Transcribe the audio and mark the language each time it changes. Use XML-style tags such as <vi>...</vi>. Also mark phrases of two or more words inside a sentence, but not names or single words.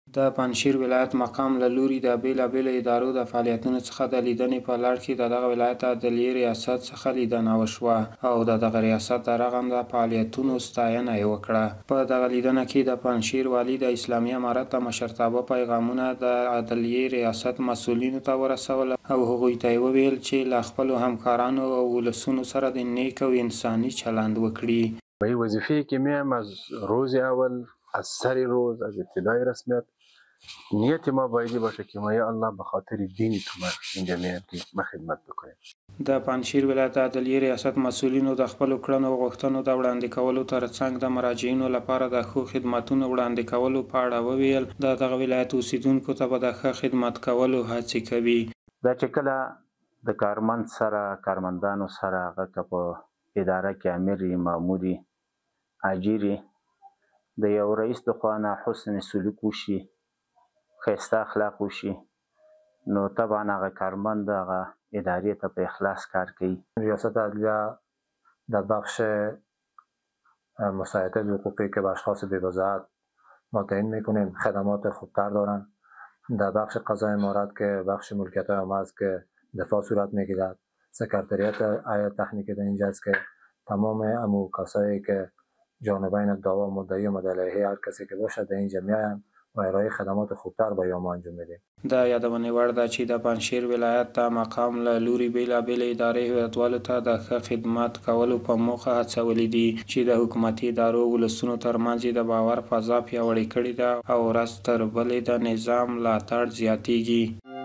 <ps>د پنجشیر ولایت مقام له لوري د بیلابیلو ادارو د فعالیتونو څخه د لیدنې په لړ کې د دغه ولایت عدلیې ریاست څخه لیدنه وشوه او د دغه ریاست د رغنده فعالیتونو ستاینه یې وکړه. په دغه لیدنه کې د پنجشیر والي د اسلامي امارت د مشرتابه پیغامونه د عدلیې ریاست مسؤلینو ته ورسول او هغوی ته یې وویل چې له خپلو همکارانو او ولسونو سره د نیک او انساني چلند وکړي.</ps> <fa>به وظیفه‌ای که میایم از روز اول، از سر روز، از ابتدای رسمیت نیت ما بایدی باشه که ما یا الله به خاطر دین تو اینجا میایم که ما خدمت بکنیم.</fa> <ps>د پنجشیر ولایت عدلیې ریاست مسؤلینو د خپلو کړنو او غوښتنو د وړاندې کولو ترڅنګ د مراجعینو لپاره د ښو خدماتونو وړاندې کولو په اړه وویل د دغه ولایت اوسیدونکو ته به د ښه خدمت کولو هڅې کوي. دا چې کله د کارمند سره کارمندانو سره هغه که په اداره کې امیر وي، مامور وي، اجیر وي، د یو رئیس د خوا نه حسن سلوک وشي، ښایسته اخلاق وشي، نو طبعا هغه کارمند هغه ادارې ته په اخلاص کار کوي.</ps> <fa>ریاست عدلیه در بخش مساعدت حقوقی که به اشخاص بی‌وضاحت ما تعیین میکنیم خدمات خوبتر دارن. در بخش قضای امارت که بخش ملکیت های عامه است که دفاع صورت میگیرد، سکرتریات هیئت تکنیکی در اینجا است که تمام امو کسایی که جانبین دعوا مدعی و مدعی هر کسی که باشد در اینجا میایم و ارائه خدمات خوبتر به یوم انجام میدیم.</fa> <ps>د یادونې وړ ده چې د پنجشیر ولایت د مقام له لوري بیلابیلې ادارې هیوادوالو ته د ښه خدمت کولو په موخه هڅولې دي چې د حکومتي ادارو ولسونو ترمنځ د باور فضا پیاوړې کړې ده او ورځ تر بلې د نظام ملاتړ زیاتیږي.</ps>